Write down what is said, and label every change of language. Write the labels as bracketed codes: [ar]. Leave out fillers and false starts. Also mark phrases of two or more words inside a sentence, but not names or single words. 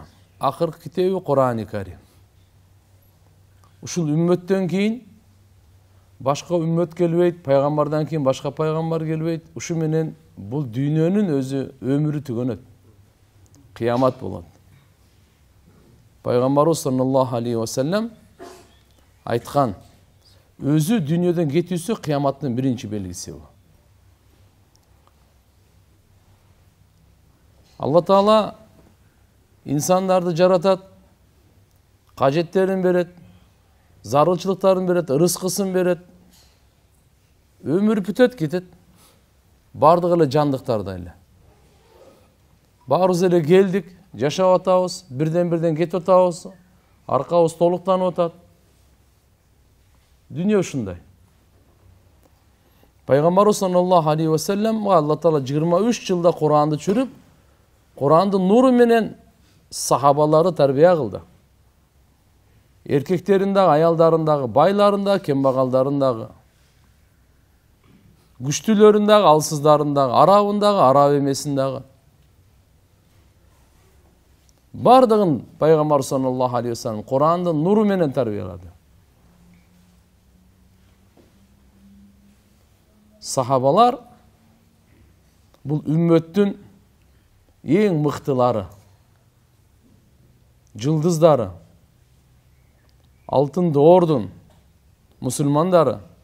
[ky] Акыркы китеби Кур'ан-ы Карим. Ушул үммөттөн кийин башка үммөт келбейт, пайгамбардан кийин башка пайгамбар келбейт. Ушу менен бул дүйнөнүн өзү өмүрү түгөнөт. Кыямат болот. Пайгамбарыбыз [ar] صلى الله عليه وسلم [ky] айткан: өзү дүйнөдөн кетүүсү кыяматтын биринчи белгиси бул. Алла Таала инсандарды жаратат, кажеттерин берет, зарылчылыктарын берет, рызкысын берет. Өмүр бүтөт, кетет. Бардыгы эле жандыктарда эле. Баарыбыз эле келдик, жашап атабыз, бирден кетип атабыз, аркабыз толуктанып атат. Dünya ушундай. Пайгамбарыбыз [ar] صلى الله عليه وسلم [ky] Алла Таала 23 жылда Куранды чүрүп, Курандын нуру менен сахабалары тарбия кылды. Эркектерин дагы, аялдарын дагы, байларын дагы, кембагалдарын дагы, күчтүүлөрүн дагы, алсыздарын дагы, арабын дагы, араб эмесин дагы. Бардыгын Пайгамбар [ar] صلى الله عليه وسلم [ky] Курандын нуру менен тарбиялады. Сахабалар бул үммөттүн эң мыктылары, жылдыздары, алтын доордун мусулмандары.